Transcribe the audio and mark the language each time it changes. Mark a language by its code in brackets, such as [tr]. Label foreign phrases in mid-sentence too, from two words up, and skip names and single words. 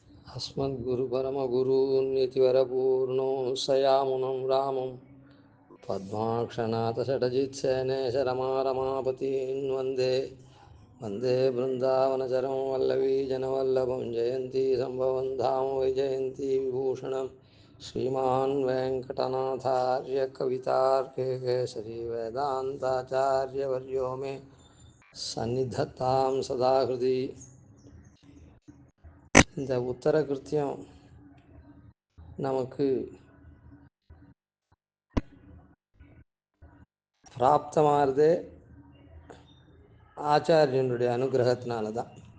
[sa] अस्मद्गुरुपरमगुरून्यतिवरपूर्णो सयामुनं रामं पद्माक्षनाथषडजित्सेनेशरमारमापतीन् वन्दे वन्दे बृन्दावनचरं वल्लवीजनवल्लभं जयन्ती सम्भवं धाम वैजयन्ती विभूषणं श्रीमान् वेङ्कटनाथार्य कवितार्के केसरी वेदान्ताचार्यवर्यो मे सन्निधत्तां सदा हृदि [ta] இந்த உத்தர கிருத்தியம் நமக்கு பிராப்தமானதே ஆச்சாரியனுடைய அனுகிரகத்தினால தான்.